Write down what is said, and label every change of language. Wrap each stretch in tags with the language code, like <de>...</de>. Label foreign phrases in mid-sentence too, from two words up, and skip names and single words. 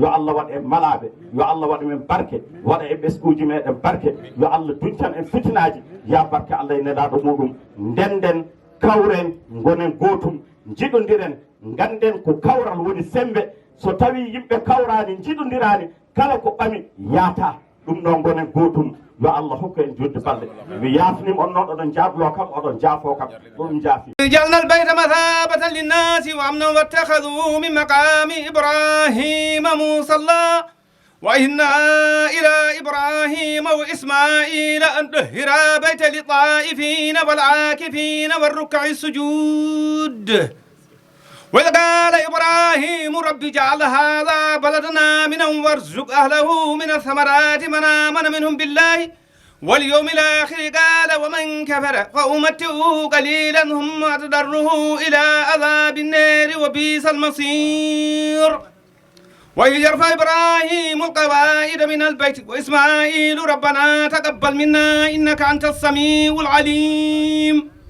<ff>Allah waɗa en malaɓe yo Allah waɗa men barke waɗa e ɓesguji meɗen barke yo Allah duñtan en fitinaji ya barke Allah e nelaɗo muɗum ndenden kawren gonen gotum jiɗodiren ganden ko kawral woni sembe so tawi yimɓe kawrani jiɗodirani kala ko ɓami yaata ɗum ɗon gonen gotum yo Allah hokku en jodde balɗe mi yaafnima on noon oɗon jablo kam oɗon jaafo kam ɗum jaafi</ff> <ar>جعلنا البيت مثابة للناس وأمنا واتخذوا من مقام إبراهيم مصلى وإنا إلى إبراهيم وإسماعيل أن طهرا بيت للطائفين والعاكفين والركع السجود وإذ قال إبراهيم رب اجعل هذا بلدنا آمنا وارزق أهله من الثمرات من آمن منهم بالله واليوم الآخر قال ومن كفر فأمتعه قليلا ثم أضطره إلى عذاب النار وبئس المصير وإذ يرفع إبراهيم القواعد من البيت وإسماعيل ربنا تقبل منا إنك أنت السميع العليم</ar>